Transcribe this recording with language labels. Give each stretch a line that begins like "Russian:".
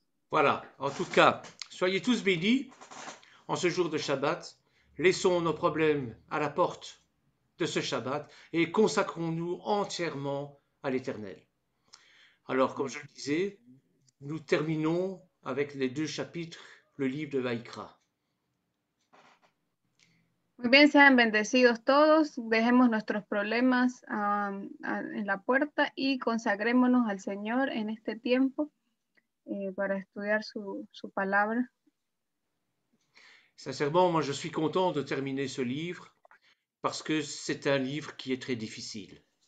French: Voilà, en tout cas, soyez tous bénis en ce jour de Shabbat. Laissons nos problèmes à la porte de ce Shabbat et consacrons-nous entièrement à l'Éternel. Alors, comme je le disais, nous terminons avec les 2 chapitres, le livre de Vaïkra.
Spanish: Muy bien, sean bendecidos todos, dejemos nuestros problemas en la puerta y consagrémonos al Señor en este tiempo para estudiar su palabra.
French: Sincèrement, moi je suis content de terminer ce livre parce que c'est un livre qui est très difficile.